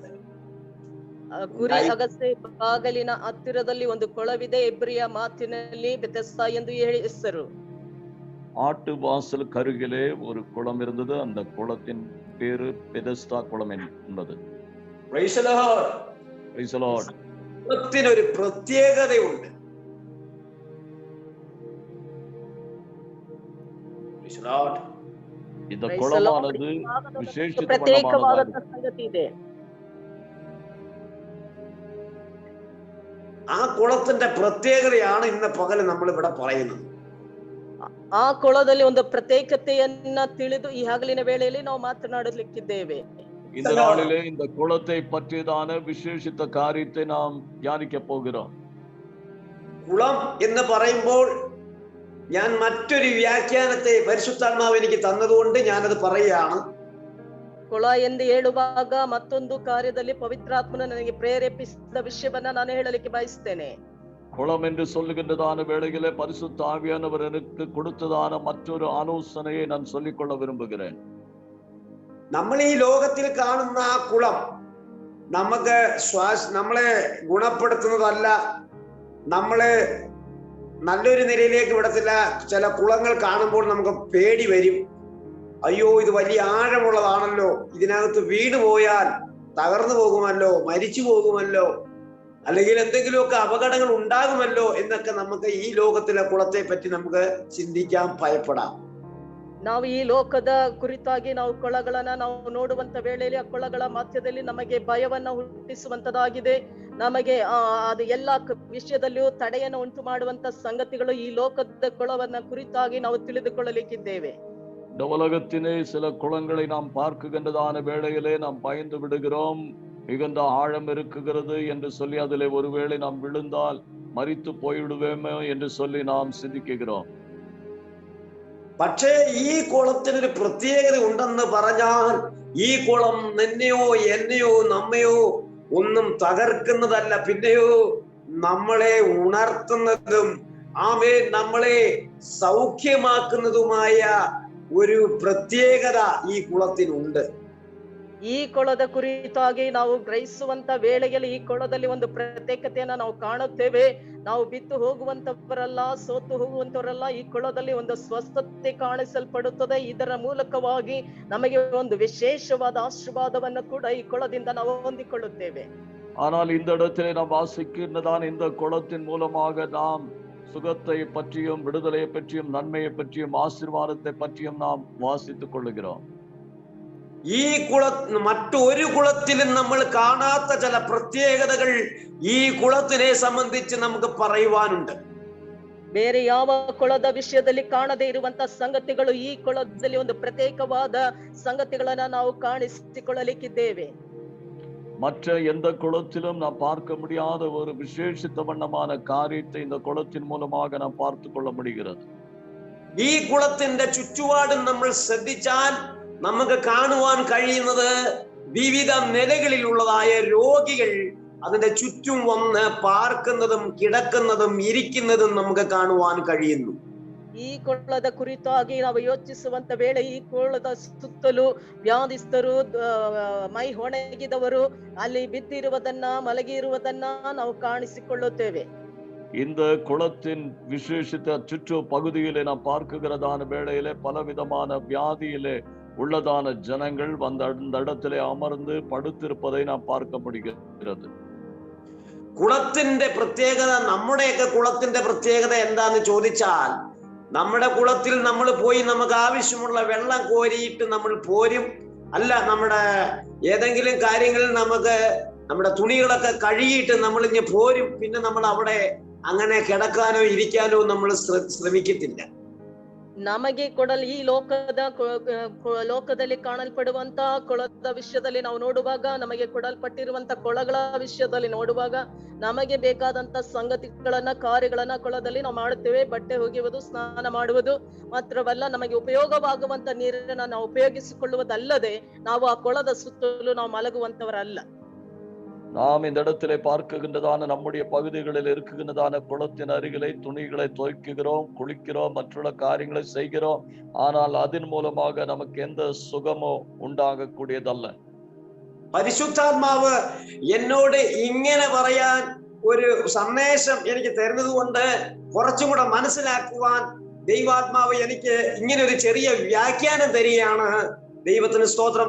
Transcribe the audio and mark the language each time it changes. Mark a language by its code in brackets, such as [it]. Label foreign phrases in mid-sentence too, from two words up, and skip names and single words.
[kn] ಕುರಿ ಅಗಸೆ ಬಾಗಲಿನ ಹತ್ತಿರದಲ್ಲಿ ಒಂದು ಕೊಳವಿದೆ. ಎಬ್ರಿಯ ಮಾತಿನಲ್ಲಿ ಬೆತೆಸ್ತಾ ಎಂದು ಹೆಸರು. [ta] ஆட்டு வாசல் கருகிலே ஒரு குளம் இருந்தது. அந்த குளத்தின் பேரு பெதஸ்தா குளம் என்பது. [en] Praise the Lord. Praise the Lord. [ml] കുളത്തിനൊരു പ്രത്യേകതയുണ്ട്. [en] Praise the Lord. [ta] இந்த குளமானது [kn] ಪ್ರತ್ಯೇಕವಾದ ಸಂಗತಿ ಇದೆ. [ml] ആ കുളത്തിന്റെ പ്രത്യേകതയാണ് ഇന്ന് പകൽ നമ്മൾ ഇവിടെ പറയുന്നത്. [kn] ಆ ಕೊಳದಲ್ಲಿ ಒಂದು ಪ್ರತ್ಯೇಕತೆಯನ್ನ ತಿಳಿದು ಈ ಹಗಲಿನ ವೇಳೆಯಲ್ಲಿ ನಾವು ಮಾತನಾಡಲಿಕ್ಕಿದ್ದೇವೆ. [ta] இந்த நாளிலே இந்த குளத்தை பற்றியதான விசேஷித்த காரியத்தை நாம் தியானிக்க போகிறோம். [ml] കുളം എന്ന് പറയുമ്പോൾ ഞാൻ മറ്റൊരു വ്യാഖ്യാനത്തെ പരിശുദ്ധാത്മാവ് എനിക്ക് തന്നതുകൊണ്ട് ഞാനത് പറയുകയാണ്. [kn] ಕೊಳ ಎಂದು ಹೇಳುವಾಗ ಮತ್ತೊಂದು ಕಾರ್ಯದಲ್ಲಿ ಪವಿತ್ರಾತ್ಮನ ನನಗೆ ಪ್ರೇರೇಪಿಸಿದ ವಿಷಯವನ್ನ ನಾನು ಹೇಳಲಿಕ್ಕೆ ಬಯಸ್ತೇನೆ. [ta] குளம் என்று சொல்லுகின்றதான வேளையிலே பரிசுத்த ஆவியானவர் எனக்கு கொடுத்ததான மற்றொரு ஆலோசனையை நான் சொல்லிக்கொள்ள விரும்புகிறேன். [ml] നമ്മൾ ഈ ലോകത്തിൽ കാണുന്ന ആ കുളം നമുക്ക് നമ്മളെ ഗുണപ്പെടുത്തുന്നതല്ല, നമ്മളെ നല്ലൊരു നിലയിലേക്ക് വിടത്തില്ല. ചില കുളങ്ങൾ കാണുമ്പോൾ നമുക്ക് പേടി വരും. അയ്യോ, ഇത് വലിയ ആഴമുള്ളതാണല്ലോ, ഇതിനകത്ത് വീണു പോയാൽ തകർന്നു പോകുമല്ലോ, മരിച്ചു പോകുമല്ലോ, അല്ലെങ്കിൽ എന്തെങ്കിലുമൊക്കെ അപകടങ്ങൾ ഉണ്ടാകുമല്ലോ എന്നൊക്കെ നമുക്ക് ഈ ലോകത്തിലെ കുളത്തെ പറ്റി നമുക്ക് ചിന്തിക്കാം, ഭയപ്പെടാം. [kn] ನಾವು ಈ ಲೋಕದ ಕುರಿತಾಗಿ ನಾವು ಕೊಳಗಳನ್ನ ನಾವು ನೋಡುವಂತ ವೇಳೆಯಲ್ಲಿ ಆ ಕೊಳಗಳ ಮಧ್ಯದಲ್ಲಿ ನಮಗೆ ಭಯವನ್ನ ಹುಟ್ಟಿಸುವಂತದಾಗಿದೆ. ನಮಗೆ ಅದು ಎಲ್ಲಾ ವಿಷಯದಲ್ಲಿಯೂ ತಡೆಯನ್ನು ಉಂಟು ಮಾಡುವಂತ ಸಂಗತಿಗಳು ಈ ಲೋಕದ ಕೊಳವನ್ನ ಕುರಿತಾಗಿ ನಾವು ತಿಳಿದುಕೊಳ್ಳಲಿಕ್ಕಿದ್ದೇವೆ. [ta] இந்த உலகத்திலே சில குளங்களை நாம் பார்க்கின்றதான வேளையிலே நாம் பயந்து விடுகிறோம். மிகுந்த ஆழம் இருக்குகிறது என்று சொல்லி அதிலே ஒருவேளை நாம் விழுந்தால் மரித்து போய்விடுவேமோ என்று சொல்லி நாம் சிந்திக்கிறோம். [ml] പക്ഷേ ഈ കുളത്തിനൊരു പ്രത്യേകത ഉണ്ടെന്ന് പറഞ്ഞാൽ ഈ കുളം നിന്നെയോ എന്നെയോ നമ്മയോ ഒന്നും തകർക്കുന്നതല്ല, പിന്നെയോ നമ്മളെ ഉണർത്തുന്നതും നമ്മളെ സൗഖ്യമാക്കുന്നതുമായ ഒരു പ്രത്യേകത ഈ കുളത്തിനുണ്ട്. [kn] ಈ ಕೊಳದ ಕುರಿತಾಗಿ ನಾವು ಗ್ರಹಿಸುವಂತ ವೇಳೆಯಲ್ಲಿ ಈ ಕೊಳದಲ್ಲಿ ಒಂದು ಪ್ರತ್ಯೇಕತೆಯನ್ನ ನಾವು ಕಾಣುತ್ತೇವೆ. ನಾವು ಬಿದ್ದು ಹೋಗುವಂತವರಲ್ಲ, ಸೋತು ಹೋಗುವಂತವರಲ್ಲ. ಈ ಕೊಳದಲ್ಲಿ ಒಂದು ಸ್ವಸ್ಥತೆ ಕಾಣಿಸಲ್ಪಡುತ್ತದೆ. ಇದರ ಮೂಲಕವಾಗಿ ನಮಗೆ ಒಂದು ವಿಶೇಷವಾದ ಆಶೀರ್ವಾದವನ್ನು ಕೂಡ ಈ ಕೊಳದಿಂದ ನಾವು ಹೊಂದಿಕೊಳ್ಳುತ್ತೇವೆ. [ta] ஆனால் இந்த இடத்திலே நாம் வாசிக்கின்றதான இந்த குளத்தின் மூலமாக நாம் சுகத்தை பற்றியும் விடுதலையை பற்றியும் நன்மையை பற்றியும் ஆசீர்வாதத்தை பற்றியும் நாம் வாசித்துக் கொள்ளுகிறோம். [ml] ഈ മറ്റൊരു കുളത്തിലും നമ്മൾ കാണാത്ത ചില പ്രത്യേകതകൾ ഈ കുളത്തിനെ സംബന്ധിച്ച് നമുക്ക് പറയുവാനുണ്ട്. [kn] ಬೇರೆ ಯಾವ ಕೊಳದ ವಿಷಯದಲ್ಲಿ ಕಾಣದೇ ಇರುವಂತ ಸಂಗತಿಗಳು ಈ ಕೊಳದಲ್ಲಿ ಒಂದು ಪ್ರತ್ಯೇಕವಾದ ಸಂಗತಿಗಳನ್ನ ನಾವು ಕಾಣಿಸಿಕೊಳ್ಳಲಿಕ್ಕಿದ್ದೇವೆ. [ta] மற்ற எந்த குளத்திலும் நாம் பார்க்க முடியாத ஒரு விசேஷித்த வண்ணமான காரியத்தை இந்த குளத்தின் மூலமாக நாம் பார்த்து கொள்ள முடிகிறது. [ml] ഈ കുളത്തിന്റെ ചുറ്റുപാടും നമ്മൾ ശ്രദ്ധിച്ചാൽ നമുക്ക് കാണുവാൻ കഴിയുന്നത് വിവിധ നിലകളിലുള്ളതായ രോഗികൾ അതിന്റെ ചുറ്റും വന്ന് പാർക്കുന്നതും കിടക്കുന്നതും ഇരിക്കുന്നതും നമുക്ക് കാണുവാൻ കഴിയുന്നു. [kn] ಈ ಕೊಳ್ಳದ ಕುರಿತಾಗಿ ನಾವು ಯೋಚಿಸುವಂತ ವೇಳೆ ಈ ಕೊಳ್ಳದ ಸುತ್ತಲೂ ವ್ಯಾಧಿಸ್ಥರು, ಮೈ ಒಣಗಿದವರು ಅಲ್ಲಿ ಬಿದ್ದಿರುವುದನ್ನ, ಮಲಗಿರುವುದನ್ನ ನಾವು ಕಾಣಿಸಿಕೊಳ್ಳುತ್ತೇವೆ. [ta] இந்த குளத்தின் விசேஷித்த சுற்று பகுதியிலே நாம் பார்க்குகிறதான வேளையிலே பலவிதமான வியாதியிலே உள்ளதான ஜனங்கள் அந்த இடத்திலே அமர்ந்து படுத்திருப்பதை நாம் பார்க்க முடிகிறது. [ml] കുളത്തിന്റെ പ്രത്യേകത, നമ്മുടെയൊക്കെ കുളത്തിന്റെ പ്രത്യേകത എന്താന്ന് ചോദിച്ചാൽ, നമ്മുടെ കുളത്തിൽ നമ്മൾ പോയി നമുക്ക് ആവശ്യമുള്ള വെള്ളം കോരിയിട്ട് നമ്മൾ പോരും. അല്ല, നമ്മുടെ ഏതെങ്കിലും കാര്യങ്ങളിൽ നമുക്ക് നമ്മുടെ തുണികളൊക്കെ കഴുകിയിട്ട് നമ്മൾ ഇങ്ങനെ പോരും. പിന്നെ നമ്മൾ അവിടെ അങ്ങനെ കിടക്കാനോ ഇരിക്കാനോ നമ്മൾ ശ്രമിക്കത്തില്ല. [kn] ನಮಗೆ ಕೊಡಲು ಈ ಲೋಕದಲ್ಲಿ ಕಾಣಲ್ಪಡುವಂತ ಕೊಳದ ವಿಷಯದಲ್ಲಿ ನಾವು ನೋಡುವಾಗ, ನಮಗೆ ಕೊಡಲ್ಪಟ್ಟಿರುವಂತ ಕೊಳಗಳ ವಿಷಯದಲ್ಲಿ ನೋಡುವಾಗ ನಮಗೆ ಬೇಕಾದಂತ ಸಂಗತಿಗಳನ್ನ, ಕಾರ್ಯಗಳನ್ನ ಕೊಳದಲ್ಲಿ ನಾವು ಮಾಡುತ್ತೇವೆ. ಬಟ್ಟೆ ಒಗೆಯುವುದು, ಸ್ನಾನ ಮಾಡುವುದು ಮಾತ್ರವಲ್ಲ, ನಮಗೆ ಉಪಯೋಗವಾಗುವಂತ ನೀರನ್ನ ನಾವು ಉಪಯೋಗಿಸಿಕೊಳ್ಳುವುದಲ್ಲದೆ ನಾವು ಆ ಕೊಳದ ಸುತ್ತಲೂ ನಾವು ಮಲಗುವಂತವರಲ್ಲ. [ta] நாம் இந்த இடத்திலே பார்க்குகின்றதான நம்முடைய பகுதிகளில் இருக்குகின்றதான குளத்தின் அருகிலே துணிகளை துவைக்குகிறோம், குளிக்கிறோம், மற்றுள்ள காரியங்களை செய்கிறோம். ஆனால் அதன் மூலமாக நமக்கு எந்த சுகமோ ഉണ്ടാകக்கூடியതല്ല. [ml] പരിശുദ്ധാത്മാവ് എന്നോട് ഇങ്ങനെ പറയാൻ ഒരു സന്ദേശം എനിക്ക് തരുന്നത് കൊണ്ട് കുറച്ചും കൂടെ മനസ്സിലാക്കുവാൻ ദൈവാത്മാവ് എനിക്ക് ഇങ്ങനെ ഒരു ചെറിയ വ്യാഖ്യാനം തരികയാണ്. ദൈവത്തിന് സ്തോത്രം.